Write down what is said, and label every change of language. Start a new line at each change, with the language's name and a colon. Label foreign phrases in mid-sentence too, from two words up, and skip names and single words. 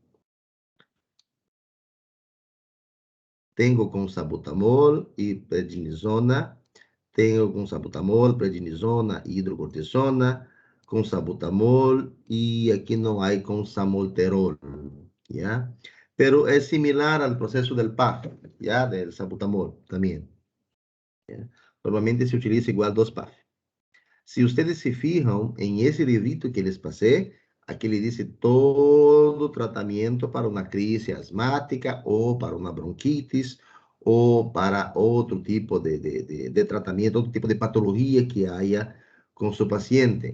Portuguese: Tenho com salbutamol e prednisona. Tenho com salbutamol, prednisona e hidrocortisona. Com salbutamol e aqui não há com samolterol, ¿ya? Pero é similar ao processo del PAF, ¿ya? Del salbutamol também. ¿Ya?
Spanish: Normalmente se utiliza igual 2 PAF. Si ustedes se fijan en ese librito que les pasé, Aquí le dice todo tratamiento para una crisis asmática o para una bronquitis o para otro tipo de tratamiento, otro tipo de patología que haya con su paciente.